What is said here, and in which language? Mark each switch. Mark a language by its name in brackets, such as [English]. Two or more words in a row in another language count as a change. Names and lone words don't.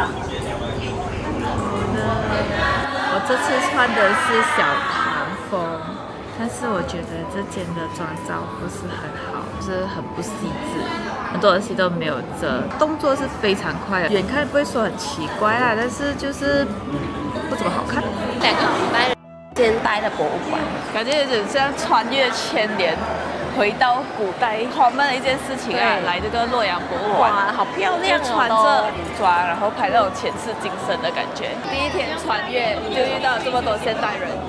[Chinese] 我這次穿的是小唐風，但是我覺得這間的妝造不是很好，就是很不細緻，很多東西都沒有遮，動作是非常快的，遠看不會說很奇怪啦，但是就是不怎麼好看。 2個禮拜現代的博物館，感覺有點像穿越千年。回到古代好悶的一件事情啊！來這個洛陽博物館，哇，好漂亮哦！穿着古裝，然後拍那種前世今生的感覺。第一天穿越就遇到這麼多現代人。